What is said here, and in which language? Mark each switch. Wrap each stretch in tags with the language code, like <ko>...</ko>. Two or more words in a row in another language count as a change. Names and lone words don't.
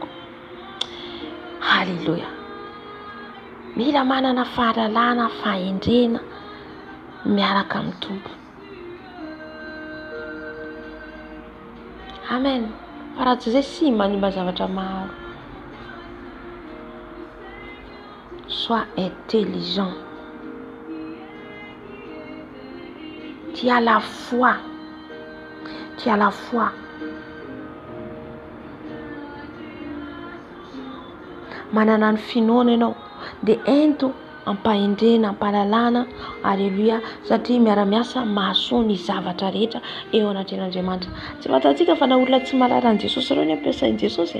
<mg>Halleluja. Mila manana fahalalana, fahendrena miaraka amin'ny tompo. Amen. Fa raha tsy izay sy manimba zavatra maro.</mg> <fr>Sois intelligent. Tu as la foi. Tu as la foi.</fr> <mg>Manana ny finoana ianao dia ento ampahendrena, ampalalana. Alleluia. Satria miara-miasa mahasoa ny zavatra rehetra eo anatren'Andriamanitra. Tsy fantatsika fa na olona tsy mahalala an'i Jesosy ireo ny ampiasain'i Jesosy.</mg>